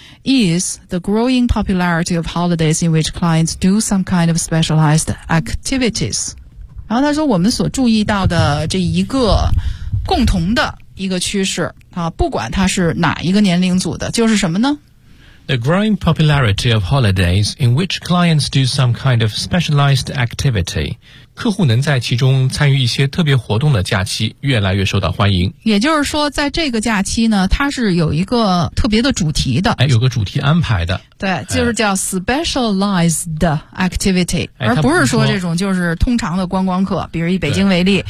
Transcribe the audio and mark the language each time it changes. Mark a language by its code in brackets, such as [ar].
[en] is the growing popularity of holidays in which clients do some kind of specialized activities. [zh] 然后他说我们所注意到的这一个共同的一个趋势啊，不管它是哪一个年龄组的，就是什么呢？ [en] The growing popularity of holidays in which clients do some kind of specialized activity. [zh] 客户能在其中参与一些特别活动的假期越来越受到欢迎。也就是说在这个假期呢它是有一个特别的主题的。哎，有个主题安排的。对，就是叫 specialized activity,、而不是说这种就是通常的观光客，比如以北京为例。